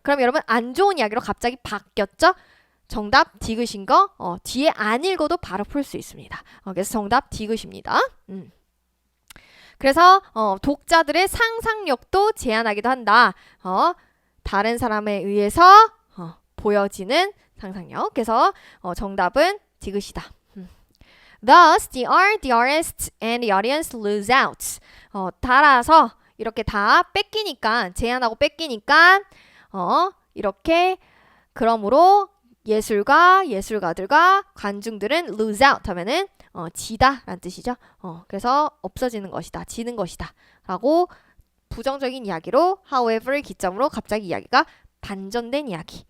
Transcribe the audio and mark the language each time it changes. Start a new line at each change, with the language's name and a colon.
Korean: 그럼 여러분 안 좋은 이야기로 갑자기 바뀌었죠? 정답 디귿인 거 뒤에 안 읽어도 바로 풀 수 있습니다. 그래서 정답 디귿입니다. 그래서 독자들의 상상력도 제한하기도 한다. 다른 사람에 의해서 보여지는 상상력. 그래서 정답은 디귿이다.
English: Thus, the artist and the audience lose out.
Korean: 따라서 이렇게 다 뺏기니까, 제한하고 뺏기니까 이렇게 그러므로 예술가들과 관중들은
English: lose out
Korean: 하면은 지다 라는 뜻이죠. 그래서 없어지는 것이다, 지는 것이다 라고 부정적인 이야기로 however를 기점으로 갑자기 이야기가 반전된 이야기.